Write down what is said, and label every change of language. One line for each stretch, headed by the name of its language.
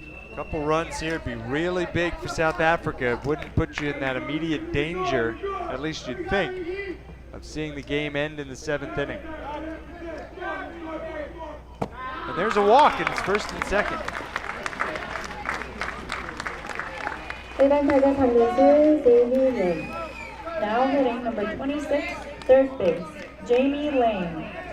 English: A couple runs here would be really big for South Africa. It wouldn't put you in that immediate danger, at least you'd think, of seeing the game end in the 7th inning. And there's a walk, and it's first and second.
Korean: 1번 타자 3루수 Jamie Lane.
English: Now hitting number 26, third base, Jamie Lane.